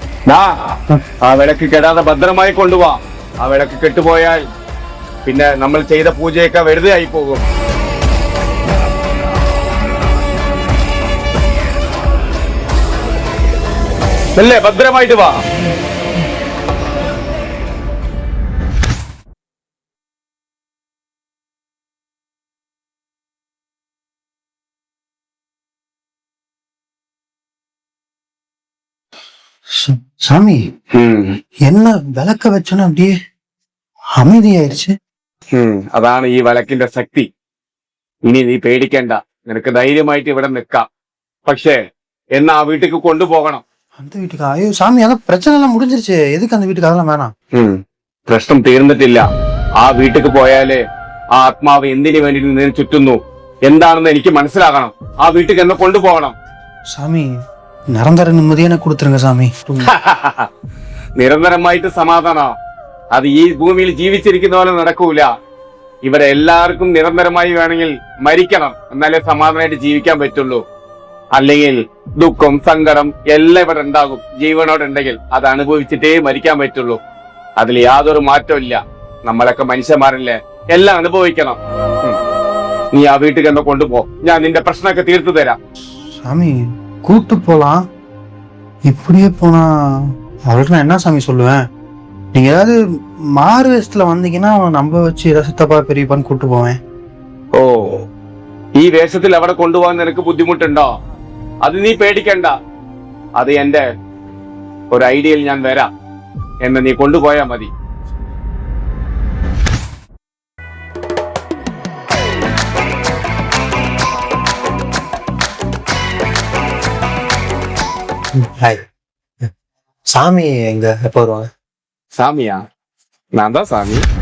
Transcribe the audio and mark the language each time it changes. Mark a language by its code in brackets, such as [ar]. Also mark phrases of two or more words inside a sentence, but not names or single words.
[ml] ആ വിളക്ക് കെടാതെ ഭദ്രമായി കൊണ്ടുപോവാ. ആ വിളക്ക് കെട്ടുപോയാൽ പിന്നെ നമ്മൾ ചെയ്ത പൂജയൊക്കെ വെറുതെ ആയി പോകും. അല്ലേ, ഭദ്രമായിട്ട് വാ. [ta] சாமி என்ன விளக்க வச்சோன்னு அப்படியே அமைதியாயிருச்சு. [ml] അതാണ് ഈ വിളക്കിന്റെ ശക്തി. ഇനി നീ പേടിക്കണ്ട, നിനക്ക് ധൈര്യമായിട്ട് ഇവിടെ നിൽക്കാം. പക്ഷേ എന്നാ ആ വീട്ടിലേക്ക് കൊണ്ടുപോകണം. [ta] அந்த வீட்டுக்கு? ஐயோ சாமி, அதான் பிரச்சனை எல்லாம் முடிஞ்சிருச்சு. எதுக்கு அந்த வீட்டுக்கு? அதெல்லாம் வேணாம். [ml] പ്രശ്നം തീർന്നിട്ടില്ല. ആ വീട്ടിലേക്ക് പോയാല് ആ ആത്മാവ് എന്തിനു വേണ്ടി നിന്നെ ചുറ്റുന്നു എന്താണെന്ന് എനിക്ക് മനസ്സിലാകണം. ആ വീട്ടിലേക്ക് എന്നെ കൊണ്ടുപോകണം. [ta] சாமி, நிரந்தர நிம்மதியை எனக்கு கொடுத்துருங்க சாமி. [ml] നിരന്തരമായിട്ട് സമാധാനം അത് ഈ ഭൂമിയിൽ ജീവിച്ചിരിക്കുന്ന പോലെ നടക്കൂല. ഇവിടെ എല്ലാവർക്കും നിരന്തരമായി വേണമെങ്കിൽ മരിക്കണം, എന്നാലേ സമാധാനമായിട്ട് ജീവിക്കാൻ പറ്റുള്ളൂ. അല്ലെങ്കിൽ ദുഃഖം സങ്കടം എല്ലാം ഇവിടെ ഉണ്ടാകും. ജീവനോടുണ്ടെങ്കിൽ അത് അനുഭവിച്ചിട്ടേ മരിക്കാൻ പറ്റുള്ളൂ. അതിൽ യാതൊരു മാറ്റവും ഇല്ല. നമ്മളൊക്കെ മനുഷ്യന്മാരല്ലേ, എല്ലാം അനുഭവിക്കണം. നീ ആ വീട്ടിൽ എന്നെ കൊണ്ടുപോ, ഞാൻ നിന്റെ പ്രശ്നമൊക്കെ തീർത്തു തരാം. [ta] சாமி கூட்டு போலாம். இப்படியே போனா அவர்கிட்ட நான் என்ன சாமி சொல்லுவேன்? நீங்க ஏதாவது மாறு வேஷத்துல வந்தீங்கன்னா அவனை நம்ப வச்சு ஏதாவது சித்தப்பா பெரியப்பான்னு கூட்டு போவேன். [ml] ഓ, ഈ വേഷത്തിൽ അവിടെ കൊണ്ടുപോകാൻ നിനക്ക് ബുദ്ധിമുട്ടുണ്ടോ? അത് നീ പേടിക്കണ്ട. അത് എന്റെ ഒരു ഐഡിയയിൽ ഞാൻ വരാം. എന്നെ നീ കൊണ്ടുപോയാ മതി. [ta] ஹாய். சாமி எங்க எப்போ வருவாங்க? சாமியா? நான் தான் சாமி.